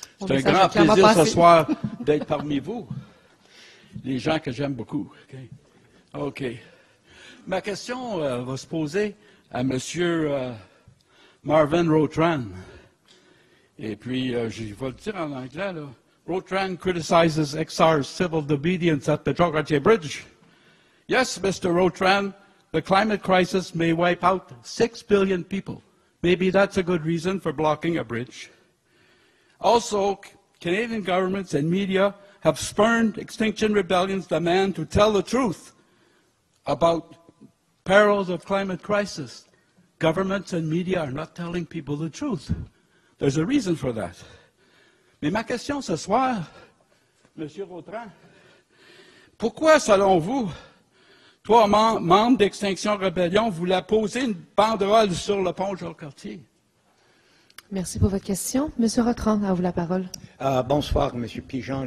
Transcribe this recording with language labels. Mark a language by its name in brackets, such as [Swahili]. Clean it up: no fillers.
[French] C'est un grand plaisir ce soir d'être parmi vous, les gens que j'aime beaucoup. OK. Ma question va se poser à M. Marvin Rotran. Et puis, je vais le dire en anglais, là. [English] Rotran criticizes XR's civil disobedience at the Jogatier Bridge. Yes, Mr. Rotran, the climate crisis may wipe out 6 billion people. Maybe that's a good reason for blocking a bridge. Also, Canadian governments and media have spurned Extinction Rebellion's demand to tell the truth about perils of climate crisis. Governments and media are not telling people the truth. There's a reason for that. [French] Mais ma question ce soir, M. Rotran, pourquoi, selon vous, 3 membres d'Extinction Rebellion voulaient poser une banderole sur le pont Jacques-Cartier? Merci pour votre question. Monsieur Rotran, à vous la parole. Bonsoir, M. Pigeon.